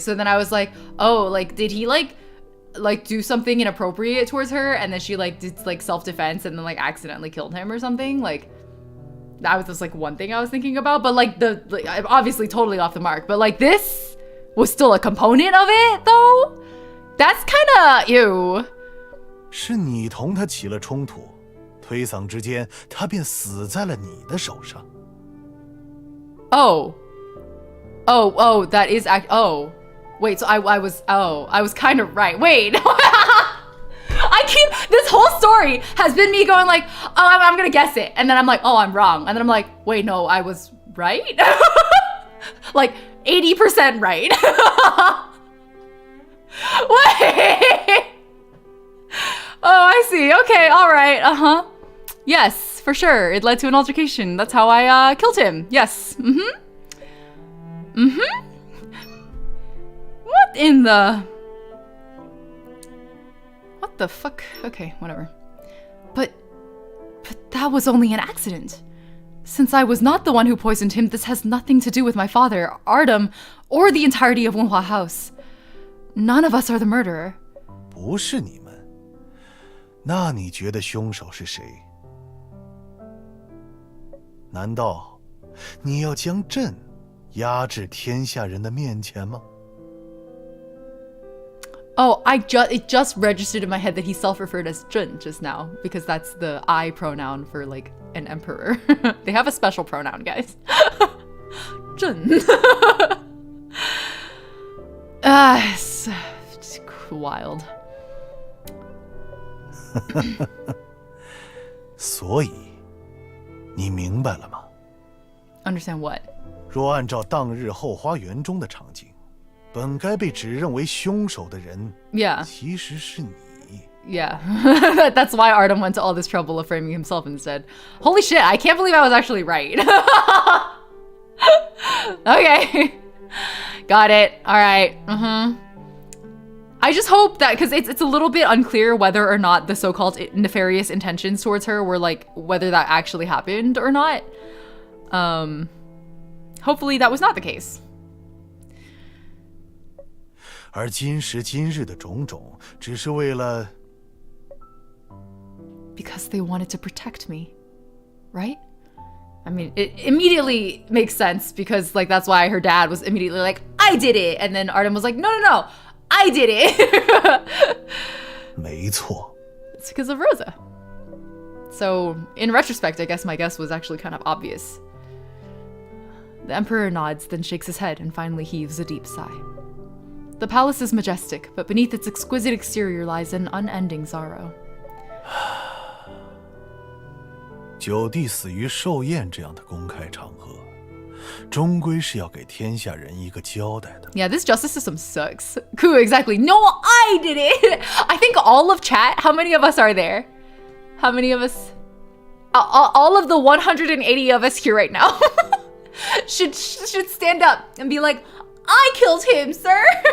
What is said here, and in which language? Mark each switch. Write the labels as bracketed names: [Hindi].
[English] So then I was like, oh, like, did he like do something inappropriate towards her, and then she like did like self-defense and then like accidentally killed him or something? Like, that was just like one thing I was thinking about, but like I'm obviously totally off the mark, but like this was still a component of it though. That's kind of ew. [Chinese] 是你同他起了冲突，推搡之间，他便死在了你的手上。 [English] Oh, that is oh, wait. So I was kind of right. Wait, this whole story has been me going like, oh, I'm gonna guess it, and then I'm like, oh, I'm wrong, and then I'm like, wait, no, I was right. Like 80% right. Wait. Oh, I see. Okay, all right. Yes, for sure. It led to an altercation. That's how I killed him. Yes. What in the... What the fuck? Okay, whatever. But that was only an accident. Since I was not the one who poisoned him, this has nothing to do with my father, Artem, or the entirety of Wenhua House. None of us are the murderer. [Chinese] 不是你们，那你觉得凶手是谁？难道你要将朕压至天下人的面前吗？ [English] Oh, it just registered in my head that he self-referred as 朕 just now, because that's the I pronoun for like an emperor. They have a special pronoun, guys. [Chinese] 朕. [English] It's wild. [Chinese] 所以，你明白了吗？ [English] Understand what? [Chinese] 若按照当日后花园中的场景，本该被指认为凶手的人， [English] Yeah. [Chinese] 其实是你。 [English] Yeah. That's why Artem went to all this trouble of framing himself instead. Holy shit, I can't believe I was actually right. Okay. Got it. All right. I just hope that, because it's a little bit unclear whether or not the so-called nefarious intentions towards her were like, whether that actually happened or not. Hopefully that was not the case. [Chinese] 而今时今日的种种，只是为了 [English] Because they wanted to protect me, right? I mean, it immediately makes sense because like that's why her dad was immediately like, I did it. And then Artem was like, no, I did it. [Chinese] 没错。 [English] It's because of Rosa. So in retrospect, I guess my guess was actually kind of obvious. The Emperor nods, then shakes his head and finally heaves a deep sigh. The palace is majestic, but beneath its exquisite exterior lies an unending sorrow. [Chinese] 九弟死于寿宴这样的公开场合，终归是要给天下人一个交代的。 [English] Yeah, this justice system sucks. Cool, exactly. No, I did it. I think all of chat, how many of us are there? How many of us? All of the 180 of us here right now should stand up and be like, I killed him, sir.